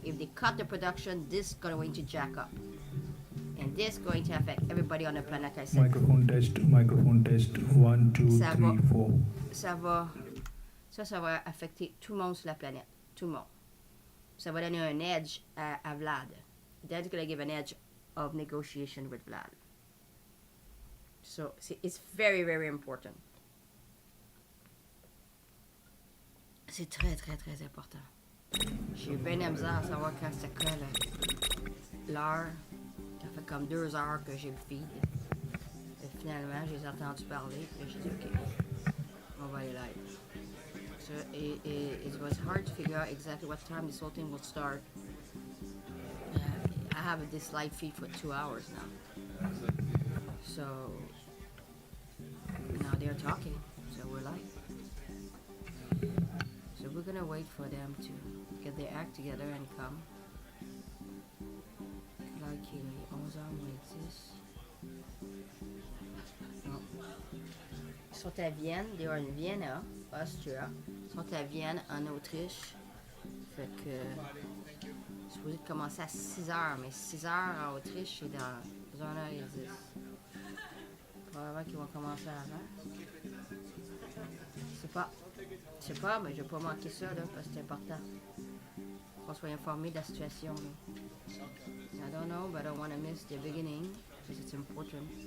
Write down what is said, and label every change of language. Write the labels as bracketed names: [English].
[English] If they cut the production, this is going to jack up. And this is going to affect everybody on the planet, I said. Microphone test, 1, 2, 3, 4. [French] Ça va affecter tout le monde sur la planète. Tout le monde. Ça va donner un edge à Vlad. [English] That's going to give an edge of negotiation with Vlad. So, it's very, very important. [French] C'est très, très, très important. J'ai eu bien la misère à savoir quand ça colle l'heure. Ça fait comme 2 heures que j'ai le feed. Et finalement, j'ai entendu parler. Et j'ai dit, OK, on va aller live. [English] So, it was hard to figure out exactly what time this whole thing will start. I have this live feed for 2 hours now. So, now they're talking. So, we're live. So we're gonna wait for them to get their act together and come. [French] Là, il est 11h moins 10. Non. Ils sont à Vienne, [English] they are in Vienna, Austria. [French] Ils sont à Vienne, en Autriche. Fait que c'est supposé de commencer à 6h, mais 6h en Autriche, c'est dans 1h10. Probablement qu'ils vont commencer avant. Je sais pas, mais je vais pas manquer ça, là, parce que c'est important qu'on soit informé de la situation, là. [English] I don't know, but I don't want to miss the beginning, because it's important.